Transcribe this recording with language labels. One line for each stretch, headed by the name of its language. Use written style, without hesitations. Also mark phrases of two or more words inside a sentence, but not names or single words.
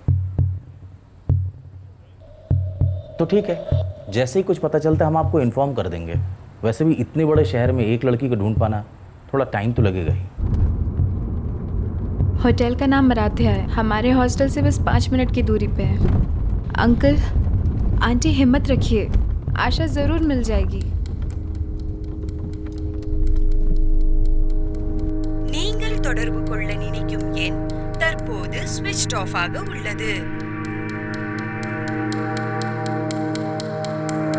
Hindi: तो ठीक है, जैसे ही कुछ पता चलता है हम आपको इन्फॉर्म कर देंगे. वैसे भी इतने बड़े शहर में एक लड़की को ढूंढ पाना थोड़ा टाइम तो लगेगा ही. होटल का नाम मराठा है, हमारे हॉस्टल से बस 5 मिनट की दूरी पे है. अंकल आंटी हिम्मत रखिए, आशा ज़रूर मिल जाएगी.
Tamil: நீங்கள் தொடர்பு கொள்ள நினைக்கும் எண் தற்போது
English: switched off
Tamil: ஆக உள்ளது.